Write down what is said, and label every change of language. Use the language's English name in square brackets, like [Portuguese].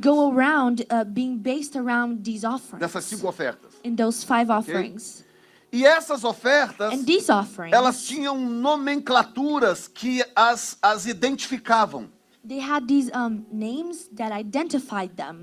[English] go around being based around these offerings. [Portuguese] dessas 5 ofertas. [English] In those 5 offerings. [Portuguese] E essas ofertas, [English] And these offerings, [Portuguese] elas tinham nomenclaturas que as identificavam. [English] they had these names that identified them.